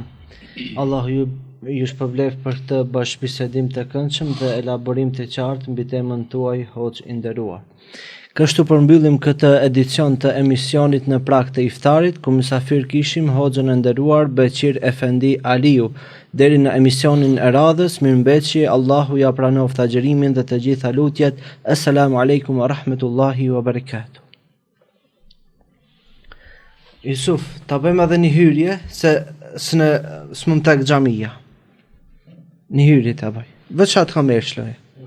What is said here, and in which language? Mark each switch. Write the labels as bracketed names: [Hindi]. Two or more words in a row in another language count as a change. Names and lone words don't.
[Albanian] Allahu ju shpërblet për këtë bashkëbisedim të këndshëm dhe elaborim të qartë mbi temën tuaj, hoxh i nderuar. Kështu përmbyllim këtë edicion të emisionit në prag të iftarit, ku mysafir kishim hoxhën e nderuar Beqir Efendi Aliu. Deri në emisionin e radhës, mirëmbëjtje, Allahu ja pranoft agjërimin dhe të gjitha lutjet. [Arabic] السلام عليكم ورحمة الله وبركاته. [Albanian] Yusuf, ta bëjmë edhe një hyrje, se s'mund tek xhamia. Një hyrje ta bëj. Veç atë kamerë shloj.